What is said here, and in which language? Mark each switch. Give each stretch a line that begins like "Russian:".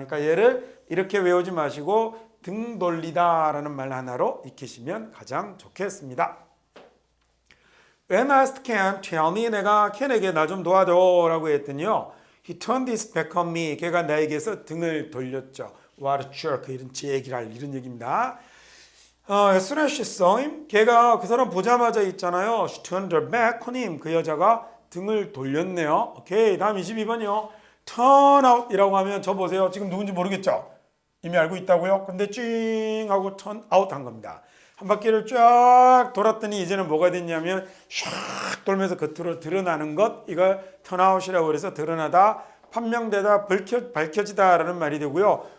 Korean: 그러니까 얘를 이렇게 외우지 마시고 등 돌리다라는 말 하나로 익히시면 가장 좋겠습니다.
English: When asked Ken, tell me,
Korean: 내가 켄에게 나 좀 도와줘라고 했더니요.
English: He turned his back on me.
Korean: 걔가 나에게서 등을 돌렸죠.
English: What a jerk.
Korean: 이런 제기랄 이런 얘기입니다.
English: As soon as she saw him,
Korean: 걔가 그 사람 보자마자 있잖아요.
English: She turned her back on him.
Korean: 그 여자가 등을 돌렸네요. 오케이, 다음 22번이요. turn out 이라고 하면 저 보세요. 지금 누군지 모르겠죠? 이미 알고 있다고요? 근데 찡 하고 turn out 한 겁니다. 한 바퀴를 쫙 돌았더니 이제는 뭐가 됐냐면 샥 돌면서 겉으로 드러나는 것 이걸 turn out이라고 해서 드러나다, 판명되다, 밝혀지다 라는 말이 되고요.